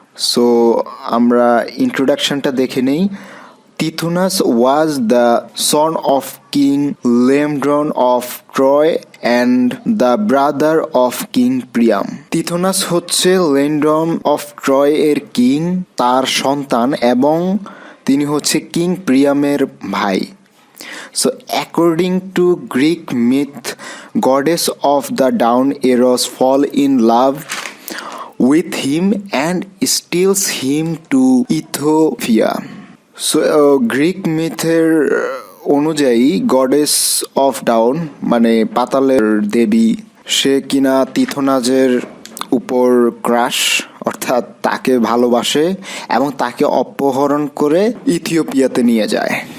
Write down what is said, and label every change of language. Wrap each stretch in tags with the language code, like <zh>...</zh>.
<bn>So আমরা ইন্ট্রোডাকশনটা দেখে নেই।</bn> <en>Tithonus was the son of king Laomedon of Troy and the brother of king Priam.</en> <bn>তিথোনাস হচ্ছে লেমড্রন of Troy এর কিং, তার সন্তান, এবং তিনি হচ্ছে কিং প্রিয়ামের ভাই।</bn> <en>So according to Greek myth, goddess of the dawn Eros fall in love with him and steals him to Ethiopia.</en> <bn>So Greek myth-এর অনুযায়ী goddess of down মানে পাতালের দেবী, সে কিনা তিথোনাজের উপর ক্রাশ অর্থাৎ তাকে ভালোবাসে এবং তাকে অপহরণ করে ইথিওপিয়াতে নিয়ে যায়।</bn>